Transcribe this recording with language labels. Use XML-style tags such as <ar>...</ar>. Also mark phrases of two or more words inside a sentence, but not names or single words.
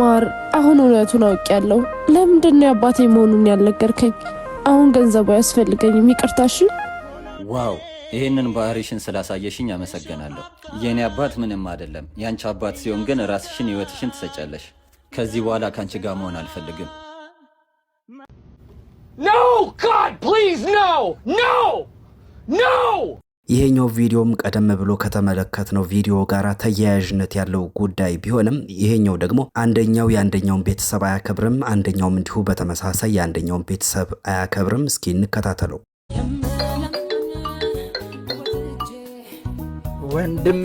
<am>ማር አሁን እውነቱን አውቄያለሁ። ለምንድን ነው አባቴ መሆኑን ያልነገርከኝ? አሁን ገንዘቡ ያስፈልገኝም። ይቅርታሽ። ዋው ይሄንን ባህሪሽን ስላሳየሽኝ አመሰግናለሁ። የኔ አባት ምንም አይደለም። ያንቺ አባት ሲሆን ግን ራስሽን ህይወትሽን ትሰጫለሽ። ከዚህ በኋላ ካንቺ ጋር መሆን አልፈልግም።</am> <en>No God please no no no</en> <am>ይሄኛው ቪዲዮም ቀደም ብሎ ከተመለከትነው ቪዲዮ ጋር ተያያዥነት ያለው ጉዳይ ቢሆንም ይሄኛው ደግሞ አንደኛው የአንደኛውን ቤተሰብ አያከብርም፣ አንደኛውም እንዲሁ በተመሳሳይ የአንደኛውን ቤተሰብ አያከብርም። እስኪ እንከታተለው። ወንድሜ</am>